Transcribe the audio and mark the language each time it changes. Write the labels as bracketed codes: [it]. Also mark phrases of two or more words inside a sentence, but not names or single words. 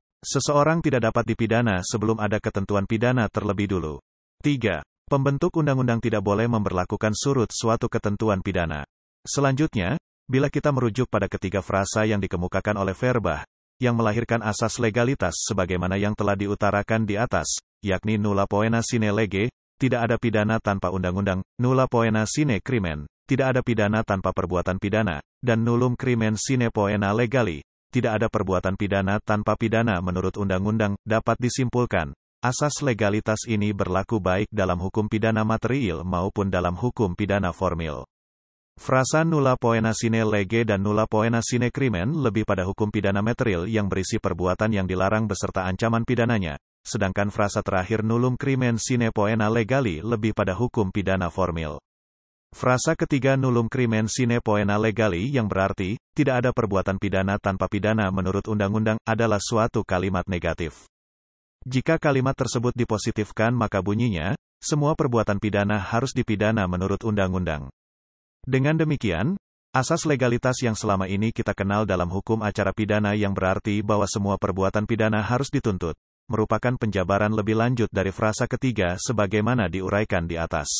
[id] Seseorang tidak dapat dipidana sebelum ada ketentuan pidana terlebih dulu. 3. Pembentuk undang-undang tidak boleh memberlakukan surut suatu ketentuan pidana. Selanjutnya, bila kita merujuk pada ketiga frasa yang dikemukakan oleh Verbah, yang melahirkan asas legalitas sebagaimana yang telah diutarakan di atas, yakni [la] nulla poena sine lege, [id] tidak ada pidana tanpa undang-undang, [la] nulla poena sine crimen, [id] tidak ada pidana tanpa perbuatan pidana, dan [la] nullum crimen sine poena legali, [id] tidak ada perbuatan pidana tanpa pidana menurut undang-undang, dapat disimpulkan, asas legalitas ini berlaku baik dalam hukum pidana material maupun dalam hukum pidana formil. Frasa [la] nulla poena sine lege [id] dan [la] nulla poena sine crimen [id] lebih pada hukum pidana material yang berisi perbuatan yang dilarang beserta ancaman pidananya, sedangkan frasa terakhir [la] nullum crimen sine poena legali [id] lebih pada hukum pidana formil. Frasa ketiga [la] nullum crimen sine poena legali [id] yang berarti, tidak ada perbuatan pidana tanpa pidana menurut undang-undang, adalah suatu kalimat negatif. Jika kalimat tersebut dipositifkan maka bunyinya, semua perbuatan pidana harus dipidana menurut undang-undang. Dengan demikian, asas legalitas yang selama ini kita kenal dalam hukum acara pidana yang berarti bahwa semua perbuatan pidana harus dituntut, merupakan penjabaran lebih lanjut dari frasa ketiga sebagaimana diuraikan di atas.